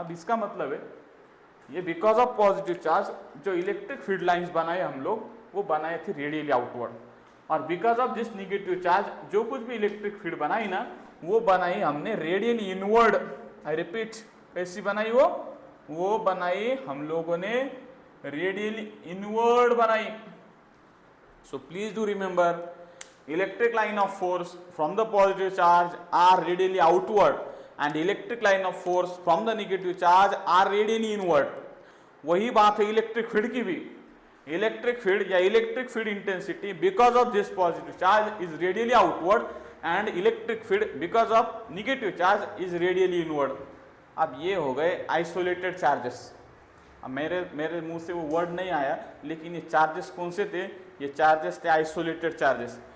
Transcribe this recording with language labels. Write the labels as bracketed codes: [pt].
[hi] अब इसका मतलब है ये [en] because of positive charge [hi] जो इलेक्ट्रिक फील्ड लाइंस बनाए हम लोग वो बनाए थे रेडियली आउटवर्ड, और [en] because of this negative charge [hi] जो कुछ भी इलेक्ट्रिक फील्ड बनाई ना वो बनाई हमने रेडियली इनवर्ड। [en] I repeat, [hi] कैसी बनाई वो बनाई हम लोगों ने रेडियली इनवर्ड बनाई। [en] So please do remember, electric line of force from the positive charge are radially outward and electric line of force from the negative charge are radially inward। [hi] वही बात है इलेक्ट्रिक फील्ड की भी, [en] Electric field या electric field intensity because of this positive charge is radially outward and electric field because of negative charge is radially inward. [hi] अब ये हो गए आइसोलेटेड चार्जेस। अब मेरे मुंह से वो वर्ड नहीं आया, लेकिन ये चार्जेस कौन से थे, ये चार्जेस थे आइसोलेटेड चार्जेस।